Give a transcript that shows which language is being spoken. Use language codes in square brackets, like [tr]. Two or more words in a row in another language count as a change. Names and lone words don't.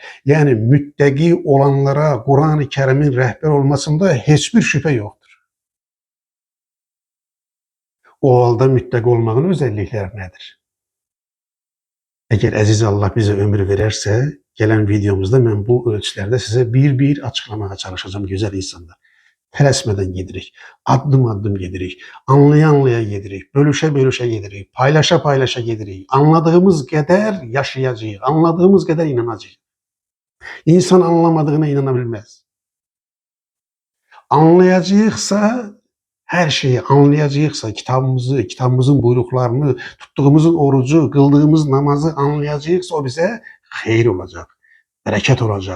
[tr] Yani müttegi olanlara Kur'an-ı Kerim'in rehber olmasında hiçbir şüphe yoktur. O halde müttegi olmanın özellikleri nedir? Eğer aziz Allah bize ömür verirse, gelen videomuzda ben bu ölçülerde size bir açıklamaya çalışacağım güzel insanlar. [az] Tələsmədən gedirik, addım gedirik, anlaya gedirik, bölüşe gedirik, paylaşa gedirik. [tr] Anladığımız kadar yaşayacağıq, anladığımız kadar inanacağıq. İnsan anlamadığına inanabilmez. Anlayacağıqsa, her şeyi anlayacağıqsa, kitabımızın buyruklarını, tuttuğumuzun orucu, kıldığımız namazı anlayacağıqsa o bize xeyir olacak, bereket olacak.